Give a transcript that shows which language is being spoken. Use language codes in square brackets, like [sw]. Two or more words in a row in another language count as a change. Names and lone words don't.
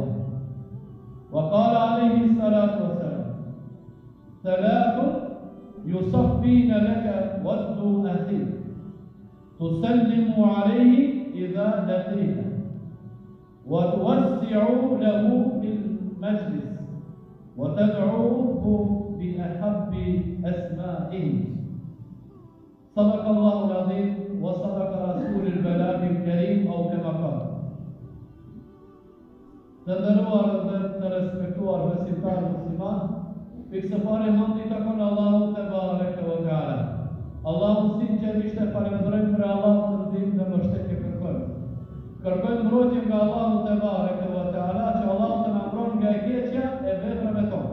[ar] وقال عليه الصلاة والسلام: ثلاث يصفين لك ود أخيك، تسلم عليه إذا لقيته، وتوسع له في المجلس، وتدعوه بأحب أسمائه. صدق الله العظيم وصدق رسول البلاغ الكريم، أو كما قال. [sq] Të nderuar dhe të respektuar besimtar musliman, pikë së pari hamdi takon Allahu [ar] تبارك وتعالى. [sq] Allahu sinqerisht e falenderojmë për Allahun të ndihmë dhe mbështetje kërkojmë. Kërkojmë mbrojtje nga Allahu [ar] تبارك وتعالى, [sq] që Allahu të na mbron nga e keqja e veprave tona.